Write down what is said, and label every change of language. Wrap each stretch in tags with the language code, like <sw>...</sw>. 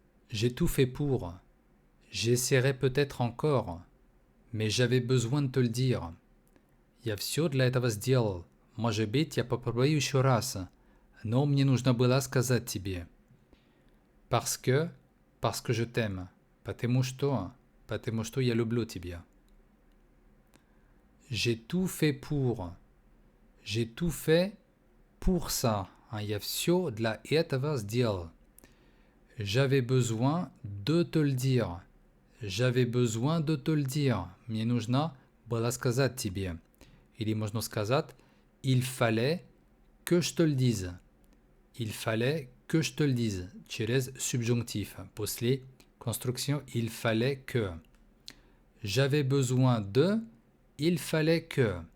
<fr>J'ai tout fait pour. J'essaierai peut-être encore, mais j'avais besoin de te le dire.</fr> <ru>Я все для этого сделал. Может быть, я попробую еще раз, но мне нужно было сказать тебе.</ru> <fr>Parce que je t'aime.</fr> <ru>Потому что я люблю тебя.</ru> <fr>J'ai tout fait pour. J'ai tout fait pour ça.</fr> <ru>Я все для этого сделал.</ru> <fr>J'avais besoin de te le dire. J'avais besoin de te le dire.</fr> <ru>Мне нужно было сказать тебе. Или можно сказать,</ru> <fr>il fallait que je te le dise. Il fallait que je te le dise.</fr> <ru>Через subjonctif. После</ru> <fr>construction, il fallait que. J'avais besoin de, il fallait que.</fr>